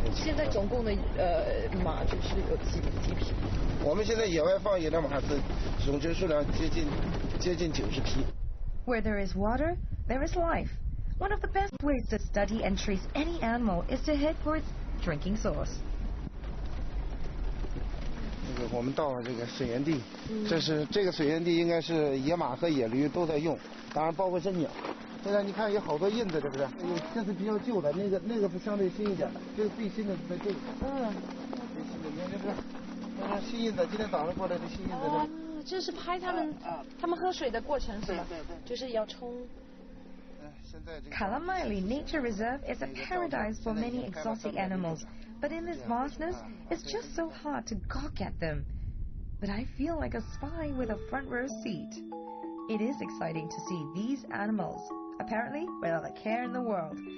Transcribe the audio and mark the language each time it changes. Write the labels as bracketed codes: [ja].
[zh] 现在总共的马就是有几匹？我们现在野外放野的马是总群数量接近90匹。 [en] Where there is water, there is life. One of the best ways to study and trace any animal is to head for its drinking source. [zh] 我们到了这个水源地，这个水源地应该是野马和野驴都在用，当然包括是鸟。现在你看有好多印子，对不对？这是比较旧的，那个是相对新一点的，这个最新的是在这个。最新的，你看这是新印子，今天早上过来的新印子。哦，这是拍他们喝水的过程是吧？对，就是要冲。 [en] Kalamaili Nature Reserve is a paradise for many exotic animals, but in this vastness, it's just so hard to gawk at them. But I feel like a spy with a front row seat. It is exciting to see these animals, apparently without a care in the world.